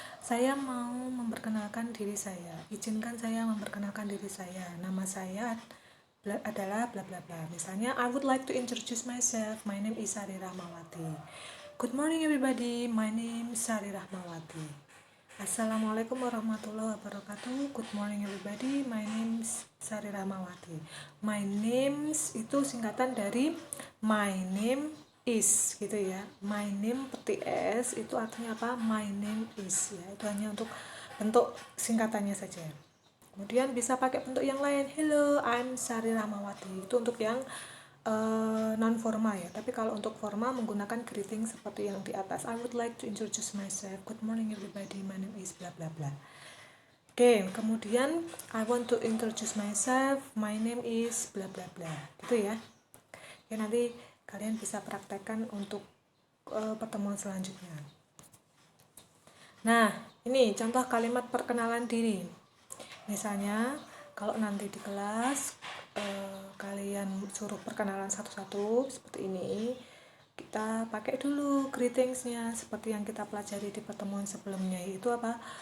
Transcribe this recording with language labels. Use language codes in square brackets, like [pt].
[id] Saya mau memperkenalkan diri saya. Izinkan saya memperkenalkan diri saya. Nama saya adalah bla bla bla. [en] Misalnya, I would like to introduce myself. My name is Sari Rahmawati. Good morning everybody. My name is Sari Rahmawati. [ar] Assalamualaikum warahmatullahi wabarakatuh. [en] Good morning everybody. My name is Sari Rahmawati. [id] My name itu singkatan dari [en] my name is [id] gitu ya. My name petik S itu artinya apa? My name is ya. Itu hanya untuk bentuk singkatannya saja. Kemudian bisa pakai bentuk yang lain. [en] Hello, I'm [id] Sari Rahmawati. Itu untuk yang non formal ya. Tapi kalau untuk formal menggunakan greeting seperti yang di atas. [en] I would like to introduce myself. Good morning everybody. My name is bla bla bla. Oke, kemudian I want to introduce myself. My name is bla bla bla. [id] Gitu ya. Oke, nanti kalian bisa praktekkan untuk pertemuan selanjutnya. Nah, ini contoh kalimat perkenalan diri. Misalnya, kalau nanti di kelas kalian suruh perkenalan satu-satu seperti ini, kita pakai dulu greetingsnya seperti yang kita pelajari di pertemuan sebelumnya, yaitu apa?